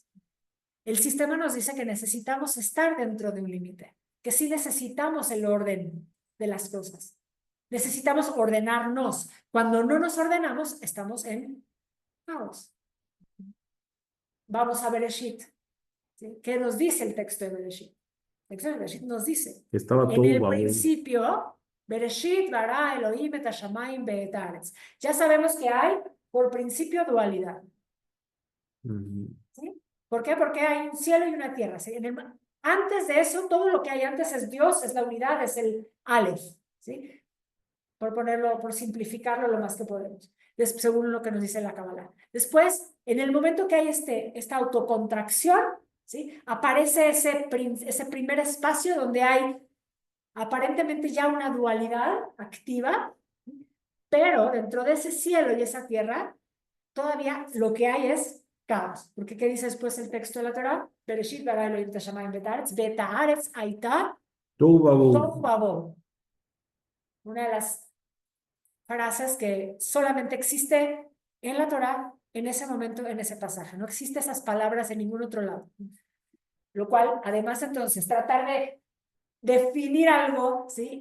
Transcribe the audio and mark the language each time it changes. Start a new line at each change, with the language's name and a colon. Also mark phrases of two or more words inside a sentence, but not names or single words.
Spanish: El sistema nos dice que necesitamos estar dentro de un límite, que sí necesitamos el orden de las cosas. Necesitamos ordenarnos. Cuando no nos ordenamos, estamos en caos. Vamos a Bereshit. ¿Sí? ¿Qué nos dice el texto de Bereshit? El texto de Bereshit nos dice, Estaba en todo el babón. principio,
Hebrew: בראשית ברא אלהים את השמים ואת הארץ.
Spanish: Ya sabemos que hay, por principio, dualidad. ¿Sí? ¿Por qué? Porque hay un cielo y una tierra. ¿Sí? Antes de eso, todo lo que hay antes es Dios, es la unidad, es el Aleph. ¿Sí? Por simplificarlo lo más que podemos, según lo que nos dice la Kabbalah. Después, en el momento que hay esta autocontracción, ¿sí? Aparece ese primer espacio donde hay aparentemente ya una dualidad activa, pero dentro de ese cielo y esa tierra, todavía lo que hay es caos. Porque ¿qué dice después el texto de la Torah?
Hebrew: בראשית ברא אלהים את השמים ואת הארץ ואת הארץ היתה Tohu tohu babón. vavohu.
Spanish: Una de las frases que solamente existe en la Torah en ese momento, en ese pasaje. No existe esas palabras en ningún otro lado. Lo cual, además, entonces, tratar de definir algo, ¿sí?